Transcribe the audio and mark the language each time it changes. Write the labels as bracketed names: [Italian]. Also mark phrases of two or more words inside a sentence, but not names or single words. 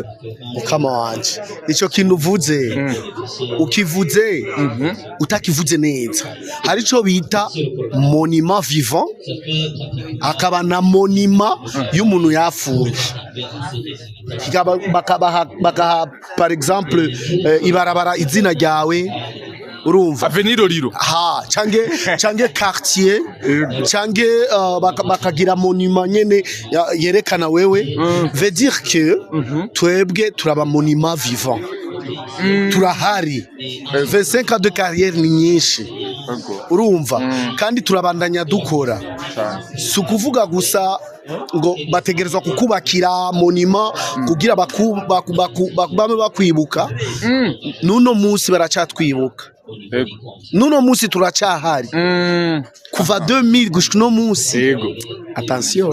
[Rundi] kama wanje ico kintu uvuze ukivuze utakivuze neza hari ico bita [French] monument vivant [Rundi] akaba na monument y'umuntu yapfuye bakaha [French] par exemple [Rundi] ibarabara izina ryawe urumva avenir Loliro cange quartier cange bakagira monument nyene yerekana wewe [French] veut dire que [Rundi] twebwe turaba [French] monument vivant [Rundi] turahari [French] 25 ans de carrière [Rundi] ni nyinshi urumva kandi turabandanya dukora sukuvuga gusa ngo bategerezwa kukubakira monument kugira bame bakwibuka nuno munsi baracatwibuka nuno munsi turacahari kuva 2000 gushika no munsi attention